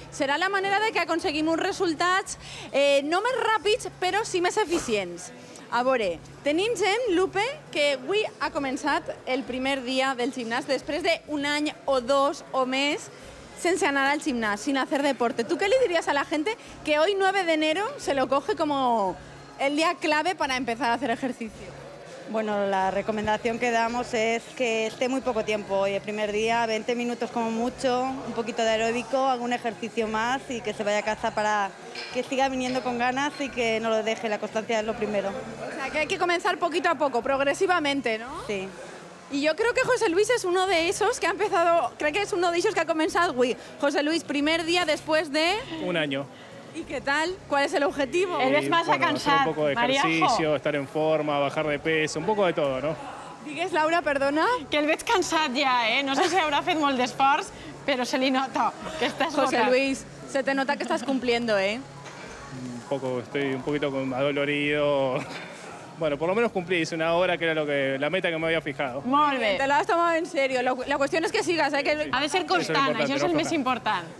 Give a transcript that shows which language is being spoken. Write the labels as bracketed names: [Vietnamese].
[Catalan] Serà la manera de que aconseguim uns resultats no més ràpids, però sí més eficients. A veure, tenim gent, Lupe, que avui ha començat el primer dia del gimnàs després d'un any o dos o més sense anar al gimnàs, [Spanish] sin hacer deporte. ¿Tú qué le dirías a la gente que hoy, 9 de enero, se lo coge como el día clave para empezar a hacer ejercicio? Bueno, la recomendación que damos es que esté muy poco tiempo. Hoy, el primer día, 20 minutos como mucho, un poquito de aeróbico, algún ejercicio más y que se vaya a casa para que siga viniendo con ganas y que no lo deje. La constancia es lo primero. O sea, que hay que comenzar poquito a poco, progresivamente, ¿no? Sí. Y yo creo que José Luis es uno de esos que ha empezado, creo que es uno de esos que ha comenzado hoy. José Luis, primer día después de... Un año. ¿Y qué tal? ¿Cuál es el objetivo? El ves más a cansar, hacer un poco de ejercicio, estar en forma, bajar de peso, un poco de todo, ¿no? [Catalan] Digues, Laura, perdona. Que el veig cansat ja, No sé si haurà fet molt d'esforç, però se li nota que estàs [Spanish] José Luis, se te nota que estás cumpliendo, Estoy un poquito adolorido. Bueno, por lo menos cumplí, hice una hora que era la meta que me había fijado. [Catalan] Molt bé. [Spanish] Te lo has tomado en serio. La cuestión es que sigas, que... [Catalan] Ha de ser constant, això és el més important.